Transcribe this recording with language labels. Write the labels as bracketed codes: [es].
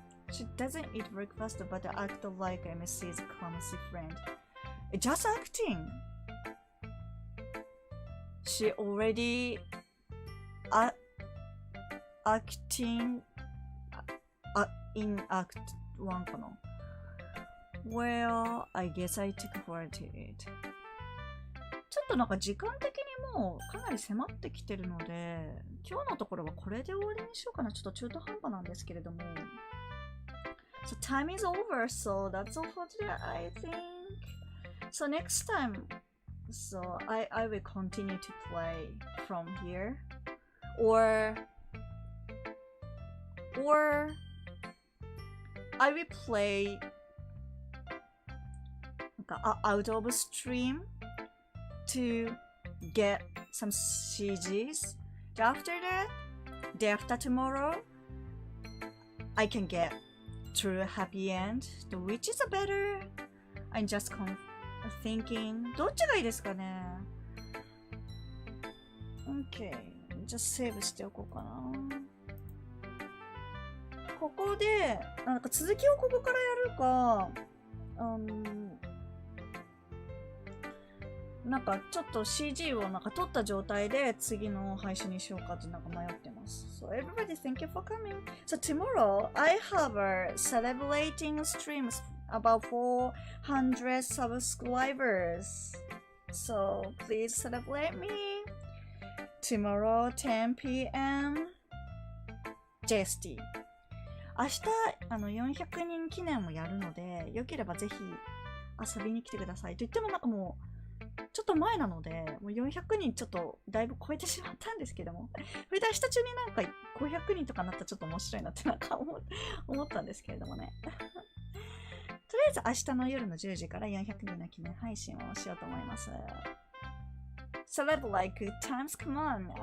[en] She doesn't eat breakfast but act like MC's clumsy friend. Just acting. She already acting in act 1 [ja] かな。 [en] Well, I guess I took for it. [ja] ちょっとなんか時間的にもうかなり迫ってきてるので、今日のところはこれで終わりにしようかな。ちょっと中途半端なんですけれども。 [en] So time is over, so that's all for today, I think. So next time, so I will continue to play from here, or I will play out of stream to get some CGs. After that, day after tomorrow, I can get true happy end. Which is better? I'm just thinking. [ja] どっちがいいですかね? Okay, じゃあセーブしておこうかな。ここでなんか続きをここからやるか、なんかちょっと CG をなんか撮った状態で次の配信にしようかってなんか迷ってます。 [en] So everybody, thank you for coming. So tomorrow I have a celebrating streams about 400 subscribers. So please celebrate me tomorrow 10 p.m. JST。 [ja] 明日400人記念もやるので、よければぜひ遊びに来てください。と言ってもなんかもうちょっと前なので、もう400人ちょっとだいぶ超えてしまったんですけども、それで明日中になんか500人とかなったらちょっと面白いなってなんか思ったんですけれどもね。とりあえず明日の夜の10時から400人の記念配信をしようと思います。 [en] Celeb like good times, come on!